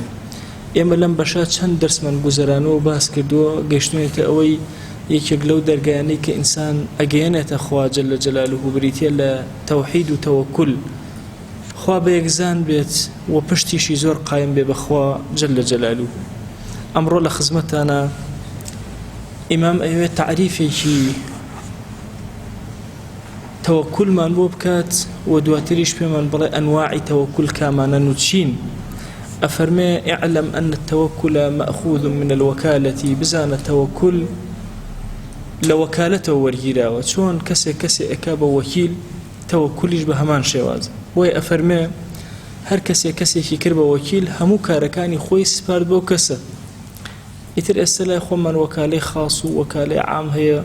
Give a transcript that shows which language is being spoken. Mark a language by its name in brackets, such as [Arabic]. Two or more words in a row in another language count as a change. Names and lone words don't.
[Central Kurdish] ئێمە لەم بەشە چەند دەرسمان گوزەرانەوە باس کردووە، گەیشتوێتە ئەوەی یەکێک لەو دەرگایانەی کە ئینسان ئەگەیەنێتە خوا [Arabic] جەل جەلالوه [Central Kurdish] بریتە لە تەوحید و تەوەکل، خوا بە یەکزان بێت و پشتیشی زۆر قایم بێ بەخوا [Arabic] جەل جەلالوه. [Central Kurdish] ئەمڕۆ لە خزمەتانە ئیمام ئەوێت تعریفێکی تەوەکلمان بۆ بکات و دواتریش پێمان بڵێ ئەنواعی تەوەکل کامانە و چین. [Arabic] ئەفەرمێ اعلم أن التوكل مأخوذ من الوكالة. [Central Kurdish] بزانە تەوەکل لە وەکالەتەوە وەرگیراوە، چۆن کەسێک ئەکا بە وەکیل تەوەکولیش بە هەمان شێوازە. بۆیە ئەفەرمێ هەر کەسێکی کرد بە وەکیل هەموو کارەکانی خۆی سپارد بۆ کەسە. ئیتر ئێستا لای خۆمان وەکالەی خاص و وەکالەی عام هەیە.